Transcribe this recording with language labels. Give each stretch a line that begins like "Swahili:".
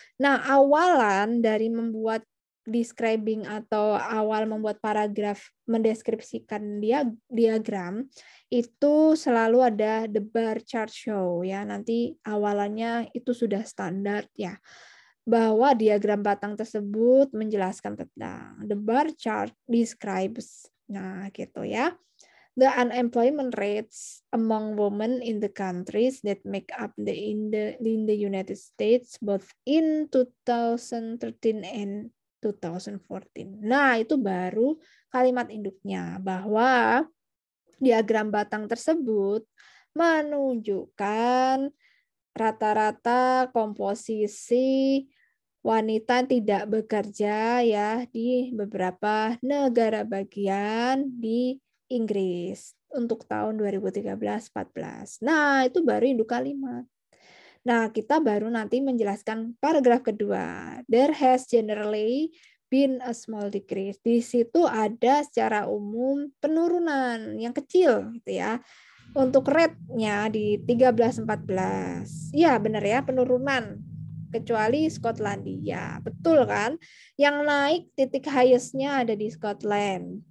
Indonesian: Nah, awalan dari membuat describing atau awal membuat paragraf mendeskripsikan diagram itu selalu ada
English: the bar chart show
Indonesian: ya. Nanti awalannya itu sudah standar ya, bahwa diagram batang tersebut menjelaskan tentang
English: the bar chart describes.
Indonesian: Nah, gitu ya.
English: The unemployment rates among women in the countries that make up in the United States both in 2013 and 2014.
Indonesian: Nah, itu baru kalimat induknya bahwa diagram batang tersebut menunjukkan rata-rata komposisi wanita tidak bekerja ya di beberapa negara bagian di Inggris untuk tahun 2013-14. Nah, itu baru induk kalimat. Nah, kita baru nanti menjelaskan paragraf kedua.
English: There has generally been a small decrease.
Indonesian: Di situ ada secara umum penurunan yang kecil gitu ya. Untuk rate-nya di 13-14. Iya, benar ya, penurunan. Kecuali Skotlandia. Betul kan? Yang naik titik highest-nya ada di Scotland.